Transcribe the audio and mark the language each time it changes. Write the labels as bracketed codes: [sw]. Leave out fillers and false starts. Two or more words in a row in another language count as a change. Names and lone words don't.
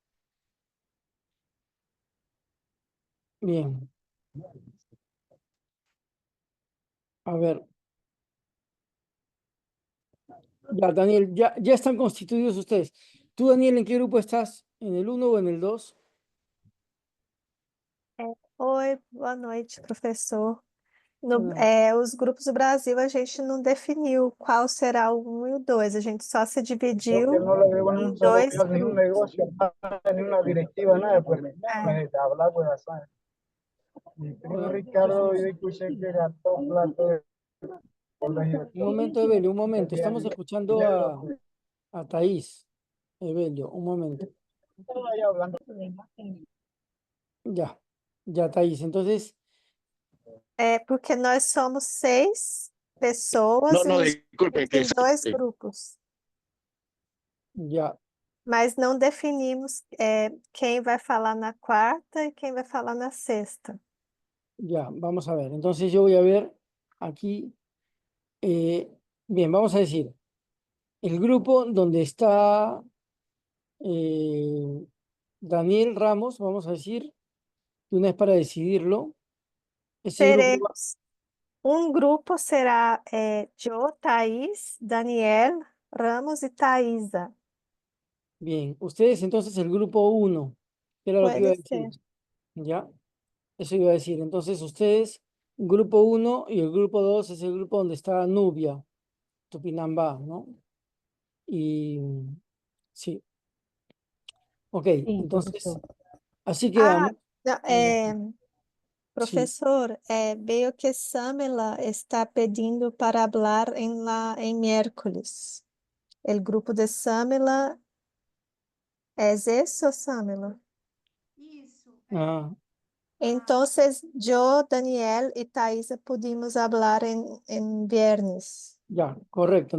[es] Bien, a ver, ya, Daniel, ya están constituidos ustedes. ¿Tú, Daniel, en qué grupo estás? ¿En el uno o en el 2? [pt] Oi, boa noite, professor. Os grupos do Brasil, a gente não definiu qual será o 1 e o 2, a gente só se [es] Creo que [pt] dividiu [es] no le veo en [pt] em [es] un solo [pt] dois [es] día ni un [pt] grupos. [es] negocio, ni una directiva, nada, pues [pt] É, [es] me habla, pues, ¿sabes? Mi primo Bueno, Ricardo, yo escuché que gastó plato de colegio. un momento, Evelio, un momento. Día Estamos escuchando dinero, pues, a Thaís. Evelio, un momento. estaba ahí hablando. Ya, ya, Thaís. Entonces, [pt] porque nós somos 6 [es] No, [pt] pessoas e [es] no, [pt] nos [es] disculpe, [pt] dividimos em dois grupos, [es] ya, [pt] mas não definimos quem vai falar na quarta e quem vai falar na sexta. [es] ya, vamos a ver. Entonces yo voy a ver aquí. eh, bien, vamos a decir, el grupo donde está Daniel Ramos, vamos a decir, de una vez para decidirlo. Ese grupo, [pt] Teremos grupo será Joe, Thaís, Daniel, Ramos e Thaisa. [es] bien, ustedes entonces el grupo uno, que era lo que iba a [pt] Pode [es] decir, [pt] ser. [es] ¿ya? Eso iba a decir. Entonces ustedes, grupo uno y el grupo 2 es el grupo donde está Nubia, Tupinambá, ¿no? Y sí, ok, [pt] Sim, [es] entonces, [pt] professor. [es] así [pt] Ah, [es] quedamos. [pt] não, [es] Sí, [pt] professor, [es] veo que [pt] Samela está pedindo para falar em miércoles. [es] El grupo de Samela, ¿es eso, Samela? Ah, Entonces, yo, Daniel y Thaisa pudimos hablar en viernes. ya, correcto.